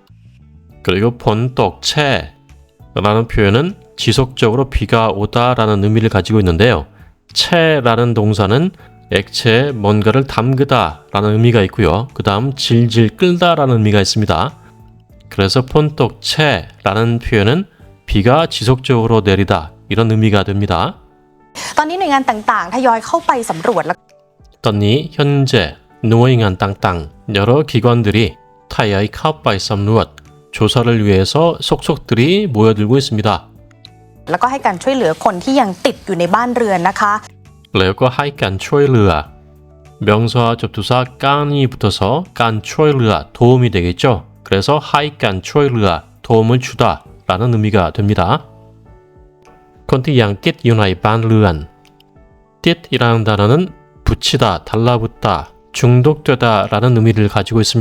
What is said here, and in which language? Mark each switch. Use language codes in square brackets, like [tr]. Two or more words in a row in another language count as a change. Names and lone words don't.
[ko] 그리고 본떡채 라는 표현은 지속적으로 비가 오다 라는 의미를 가지고 있는데요. 채라는 동사는 액체에 뭔가를 담그다 라는 의미가 있고요. 그 다음 질질 끌다 라는 의미가 있습니다. 그래서 폰떡채라는 표현은 비가 지속적으로 내리다 이런 의미가 됩니다. [th] ตอนนี้หน่วยงานต่างๆทยอยเข้าไปสำรวจแล้ว [ko] 떴니 현재 누워잉한 땅땅 여러 기관들이 [th] ทยอยเข้าไปสำรวจ [ko] 조사를 위해서 속속들이 모여들고 있습니다. [th] แล้วก็ให้การช่วยเหลือคนที่ยังติดอยู่ในบ้านเรือนนะคะ [ko] 레오과 [th] ให้การช่วยเหลือ [ko] 명사와 접두사 깐이 붙어서 깐 초일르아 도움이 되겠죠. 그래서 [th] ให้การช่วยเหลือ [ko] 도움을 주다 라는 의미가 됩니다. [th] คนที่ยังติดอยู่ในบ้านเรือน [ko] 띠이라는 단어는 붙이다, 달라붙다, 중독되다 라는 의미를 가지고 있습니다.